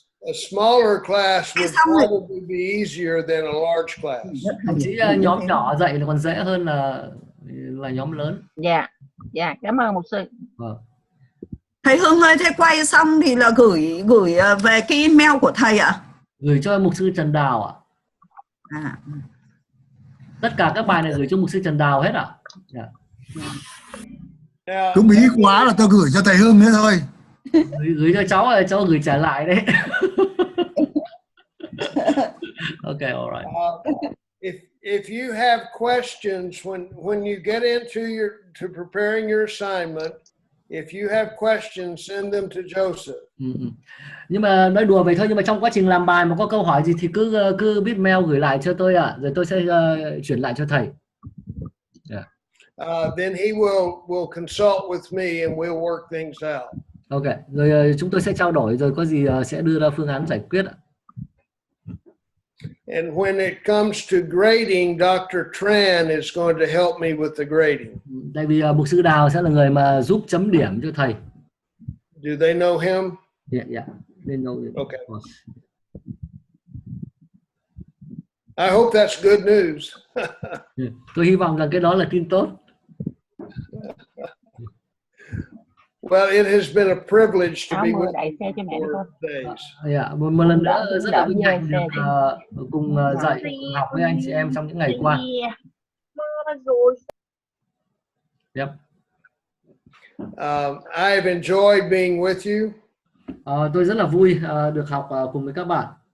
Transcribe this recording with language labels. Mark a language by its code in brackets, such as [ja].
[en] A smaller class would probably be easier than a large class. [vi] Chỉ nhóm nhỏ dạy là còn dễ hơn là nhóm lớn. Dạ, cảm ơn mục sư. Thầy Hưng ơi, thầy quay xong thì là gửi về cái email của thầy ạ? Gửi cho mục sư Trần Đào ạ. Tất cả các bài này gửi cho mục sư Trần Đào hết ạ. Cứ bí quá là tôi gửi cho thầy Hưng nữa thôi. Gửi cho cháu rồi, cháu gửi trả lại đấy. [en] Okay, all right. If you have questions when you get into preparing your assignment, if you have questions, send them to Joseph. [vi] Nhưng mà nói đùa vậy thôi, nhưng mà trong quá trình làm bài mà có câu hỏi gì thì cứ viết mail gửi lại cho tôi ạ, rồi tôi sẽ chuyển lại cho thầy. [en] Then he will consult with me and we'll work things out. [vi] Ok, rồi chúng tôi sẽ trao đổi, rồi có gì sẽ đưa ra phương án giải quyết ạ. [en] And when it comes to grading, Dr. Tran is going to help me with the grading. [vi] Tại vì mục sư Đào sẽ là người mà giúp chấm điểm cho thầy. [en] Do they know him? Yeah, they know him. Okay. I hope that's good news. [vi] Tôi hy vọng rằng cái đó là tin tốt. [en] Well, it has been a privilege to be with you for days. [vi] Một lần nữa rất là vinh hạnh được cùng dạy học với anh chị em trong những ngày qua. [en] Yep. I have enjoyed being with you. [vi] Tôi rất là vui được học cùng với các bạn.